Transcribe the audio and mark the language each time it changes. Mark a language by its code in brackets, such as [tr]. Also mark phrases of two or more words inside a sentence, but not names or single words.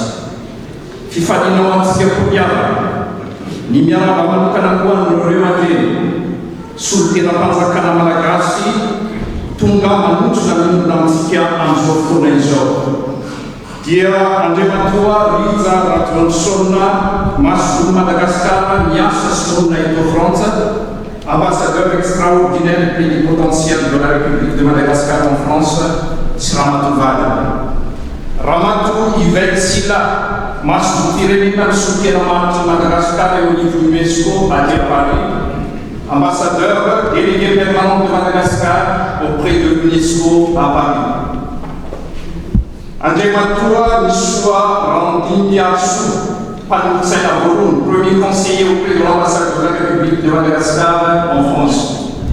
[mg] Fifaniana ho antsika mpiavaka ny miarahaba manokana koa nireo mandreny solon-tena-panjakana malagasy tonga manotrona minona amintsika amin'izao fotoana izao dia Andriamatoa Riza Rajoelina masolo Madagasikara miasa sy monina eto Frantsa, [fr] ambassadeur extraordinaire plénipotentiaire de la République de Madagascar en France, [mg] sy Ramatovana. Ramato Yvette Silla masolo firenena misolo-tena manitra Madagasikara eo anivon'ny UNESCO à Paris, [fr] ambassadeur délégué permanent de Madagascar auprès de l'UNESCO à Paris. [mg] Andriamatoa Nisoa Randindiasu, Panutsena Borun, [fr] premier conseiller auprès de l'ambassade de la République de Madagascar en France.